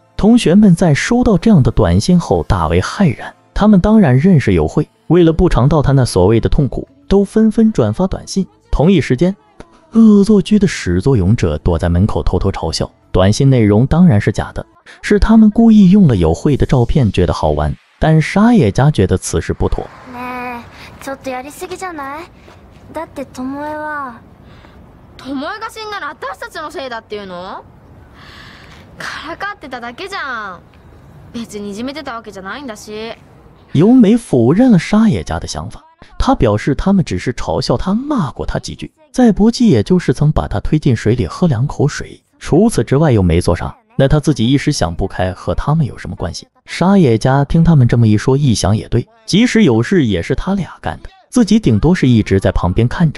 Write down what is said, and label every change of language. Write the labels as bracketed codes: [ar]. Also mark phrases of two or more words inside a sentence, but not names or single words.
[zh] 同学们在收到这样的短信后大为骇然，他们当然认识有慧，为了不尝到他那所谓的痛苦，都纷纷转发短信。同一时间，恶作剧的始作俑者躲在门口偷偷嘲笑，短信内容当然是假的，是他们故意用了有慧的照片，觉得好玩。但沙野家觉得此事不妥。 [ja] ちょっとやりすぎじゃない？だって巴が死んだら私たちのせいだっていうの？からかってただけじゃん。別にいじめてたわけじゃないんだし。 [zh] 由美否认了沙野家的想法，他表示他们只是嘲笑他，骂过他几句，再不济也就是曾把他推进水里喝2口水，除此之外又没做啥。那他自己一时想不开，和他们有什么关系？沙野家听他们这么一说，一想也对，即使有事也是他俩干的，自己顶多是一直在旁边看着。